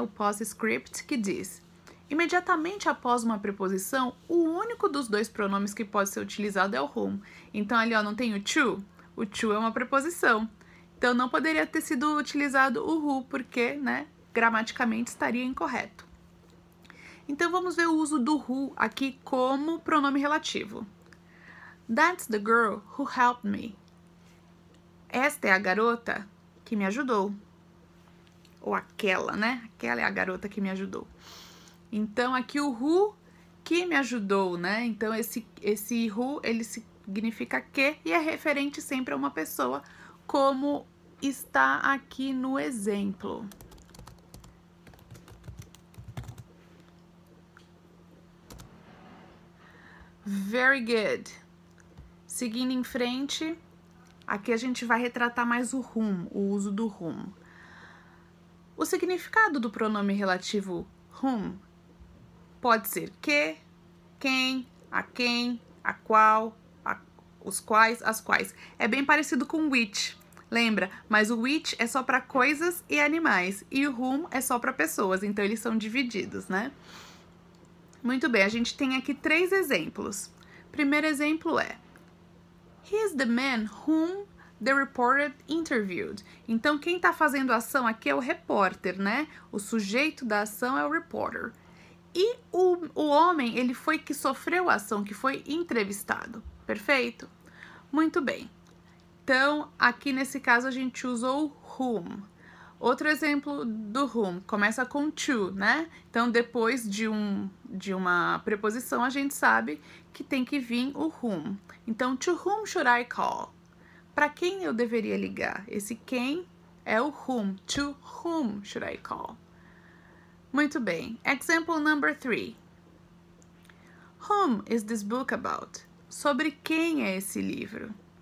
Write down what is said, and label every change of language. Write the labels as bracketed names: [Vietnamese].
[Portuguese] O postscript, que diz: imediatamente após uma preposição, o único dos dois pronomes que pode ser utilizado é o whom. Então, ali, ó, não tem o to? O to é uma preposição. Então, não poderia ter sido utilizado o who, porque, né, gramaticamente estaria incorreto. Então, vamos ver o uso do who aqui como pronome relativo. [English] That's the girl who helped me. [Portuguese] Esta é a garota que me ajudou. Ou aquela, né? Aquela é a garota que me ajudou. Então, aqui o who que me ajudou, né? Então, esse who, ele significa que e é referente sempre a uma pessoa, como está aqui no exemplo. [English] Very good. [Portuguese] Seguindo em frente, aqui a gente vai retratar mais o whom, o uso do whom. O significado do pronome relativo whom pode ser que, quem, a qual, os quais, as quais. É bem parecido com which, lembra? Mas o which é só para coisas e animais e o whom é só para pessoas, então eles são divididos, né? Muito bem, a gente tem aqui 3 exemplos. Primeiro exemplo é: [English] He is the man whom the reporter interviewed. [Portuguese] Então, quem está fazendo a ação aqui é o repórter, né? O sujeito da ação é o reporter. E o homem, ele foi que sofreu a ação, que foi entrevistado. Perfeito? Muito bem. Então, aqui nesse caso, a gente usou whom. Outro exemplo do whom começa com to, né? Então, depois de uma preposição, a gente sabe que tem que vir o whom. Então, [English] to whom should I call? [Portuguese] Para quem eu deveria ligar? Esse quem é o whom. [English] To whom should I call? [Portuguese] Muito bem. [English] Example number 3. Whom is this book about? [Portuguese] Sobre quem é esse livro?